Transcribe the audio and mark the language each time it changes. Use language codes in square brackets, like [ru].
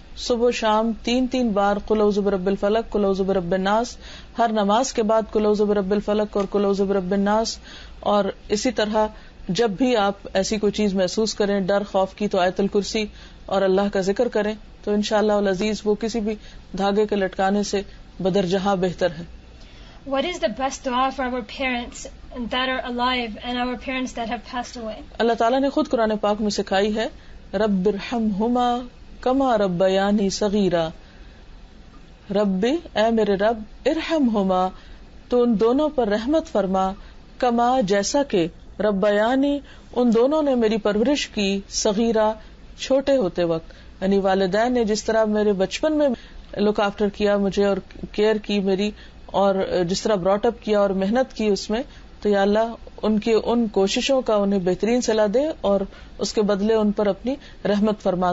[ur] صبح و شام 3 بار قل اعوذ برب الفلق، قل اعوذ برب الناس، ہر نماز کے بعد قل اعوذ برب الفلق اور قل اعوذ برب الناس. اور اسی طرح جب بھی آپ ایسی کوئی چیز محسوس کریں ڈر خوف کی تو آیت الکرسی اور اللہ کا ذکر کریں تو انشاءاللہ العزیز وہ کسی بھی دھاگے کے لٹکانے سے بدرجہاں بہتر ہے. [en] What is the best dua for our parents that are alive and our parents that have passed away? [ur] اللہ تعالیٰ نے خود قرآن پاک میں سکھائی ہے، [ar] رب ارحمہما کما ربیانی صغیرا. [ur] رب، اے میرے رب، ارحمہما، تو ان دونوں پر رحمت فرما، کما، جیسا کہ، ربیانی، ان دونوں نے میری پرورش کی، صغیرہ، چھوٹے ہوتے وقت، یعنی والدین نے جس طرح میرے بچپن میں لک آفٹر کیا مجھے اور کیئر کی میری، اور جس طرح براٹ اپ کیا اور محنت کی اس میں، تو یا اللہ ان کی ان کوششوں کا انہیں بہترین صلاح دے اور اس کے بدلے ان پر اپنی رحمت فرما.